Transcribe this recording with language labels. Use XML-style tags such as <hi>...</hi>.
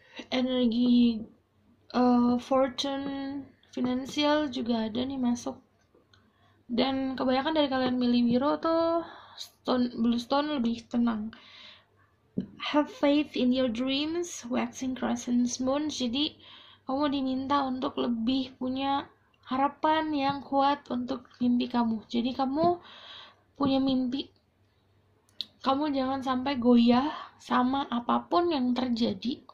<id>Energi fortune, finansial juga ada nih masuk. Dan kebanyakan dari kalian milih biru tuh</id> <en>blue stone</en> <id>lebih tenang.</id> <en>Have faith in your dreams, waxing crescent moon.</en> <id>Jadi kamu diminta untuk lebih punya harapan yang kuat untuk mimpi kamu. Jadi kamu punya mimpi, kamu jangan sampai goyah sama apapun yang terjadi.</id>